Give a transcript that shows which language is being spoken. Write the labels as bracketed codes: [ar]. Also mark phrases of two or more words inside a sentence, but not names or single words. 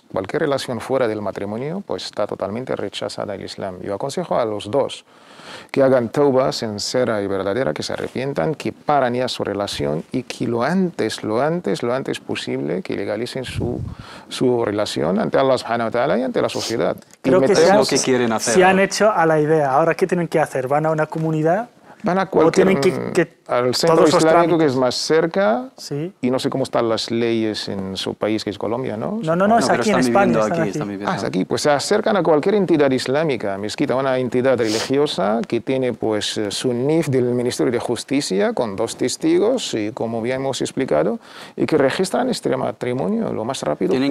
[es] Cualquier relación fuera del matrimonio pues está totalmente rechazada en Islam. Yo aconsejo a los dos que hagan tauba sincera y verdadera, que se arrepientan, que paran ya su relación y que lo antes posible que legalicen su relación ante [ar] الله سبحانه وتعالى [es] y ante la sociedad. Creo que es lo que quieren hacer. Se han hecho a la idea. Ahora, ¿qué tienen que hacer? ¿Van a una comunidad? Van a cualquier, al centro islámico que es más cerca, sí. Y no sé cómo están las leyes en su país, que es Colombia, ¿no? No, es aquí en España. Es aquí, pues se acercan a cualquier entidad islámica, mezquita, una entidad religiosa que tiene pues su NIF del Ministerio de Justicia con 2 testigos, y como bien hemos explicado, y que registran este matrimonio lo más rápido posible.